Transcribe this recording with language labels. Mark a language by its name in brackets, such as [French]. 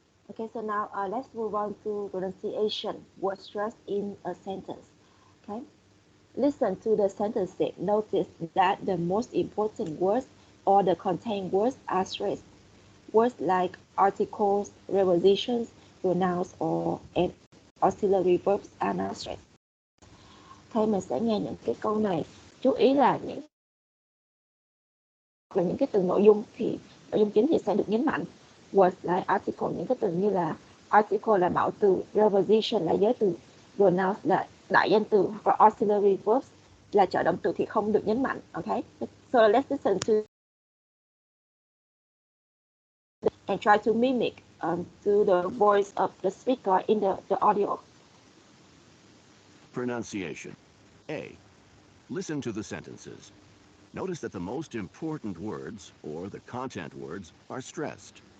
[English] Okay, so now let's move on to pronunciation. Word stress in a sentence. Okay. Listen to the sentences. Notice that the most important words or the contained words are stressed. Words like articles, prepositions, pronouns, or and auxiliary verbs are not stressed. [Vietnamese] Thôi mình sẽ nghe những cái câu này. Chú ý là những cái từ nội dung chính thì sẽ được nhấn mạnh. [English] Words like article, [Vietnamese] những cái từ như là article là mạo từ, preposition là giới từ, pronouns là đại danh từ, và auxiliary verbs là trợ động từ thì không được nhấn mạnh. [English] Okay, so let's listen to and try to mimic to the voice of the speaker in the audio. Pronunciation. A. Listen to the sentences. Notice that the most important words, or the content words, are stressed.